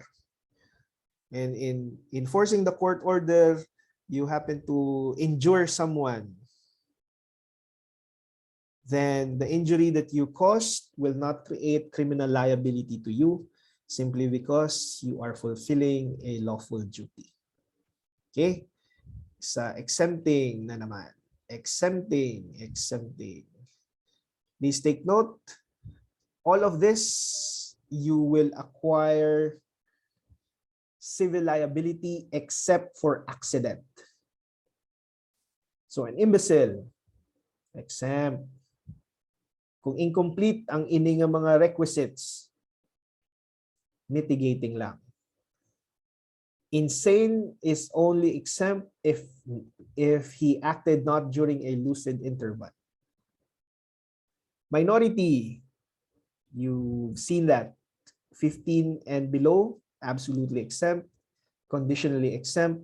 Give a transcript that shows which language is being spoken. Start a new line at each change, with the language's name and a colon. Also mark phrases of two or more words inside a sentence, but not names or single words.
English: And in enforcing the court order, you happen to injure someone. Then the injury that you caused will not create criminal liability to you simply because you are fulfilling a lawful duty.
Hiligaynon: Okay? Sa exempting na naman.
English: Exempting. Please take note, all of this, you will acquire civil liability except for accident. So an imbecile, exempt.
Hiligaynon: Kung incomplete ang ining mga requisites, mitigating lang.
English: Insane is only exempt if he acted not during a lucid interval. Minority, you've seen that. 15 and below, absolutely exempt, conditionally exempt.